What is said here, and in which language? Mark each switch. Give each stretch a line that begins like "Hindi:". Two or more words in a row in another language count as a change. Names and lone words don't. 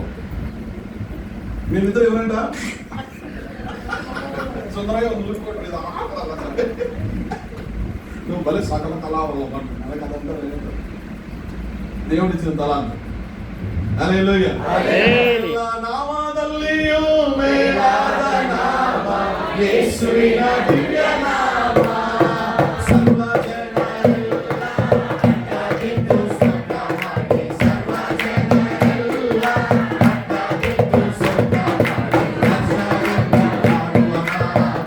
Telugu: మీరిద్దరు ఎవరంట? సుందరగా నువ్వు భలే సకల కళా వల్ల మనకి అదంతా దేవుడిచ్చిన తల అంట. హల్లెలూయా.
Kannada: నామదಲ್ಲಿಯೂ ಮೇಲಾದ ನಾಮ ಯೇಸುವಿನ ದಿವ್ಯ ನಾಮ. ಸರ್ವ ಜನರೆಲ್ಲ ಅಡ್ಡಬಿದ್ದು ಸ್ತೋತ್ರಮಾಡಿ, ಸರ್ವ ಜನರೆಲ್ಲ ಅಡ್ಡಬಿದ್ದು ಸ್ತೋತ್ರಮಾಡಿ, ರಕ್ಷಣೆಯನ್ನು ಮಾಡುವ ನಾಮ.